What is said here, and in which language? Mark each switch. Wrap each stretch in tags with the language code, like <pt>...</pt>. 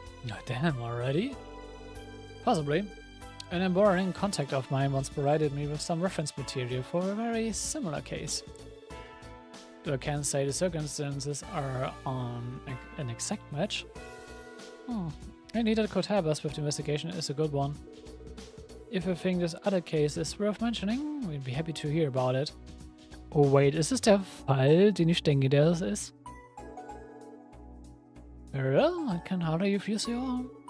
<en>Oh, damn, already? Possibly. An embarrassing contact of mine once provided me with some reference material for a very similar case. Though I can't say the circumstances are on an exact match. Any that could help us with the investigation is a good one. If you think this other case is worth mentioning, we'd be happy to hear about it. Oh wait,</en> <de>ist es der Fall, den ich denke, der es ist?</de> <en>Very well, I can hardly refuse your...</en>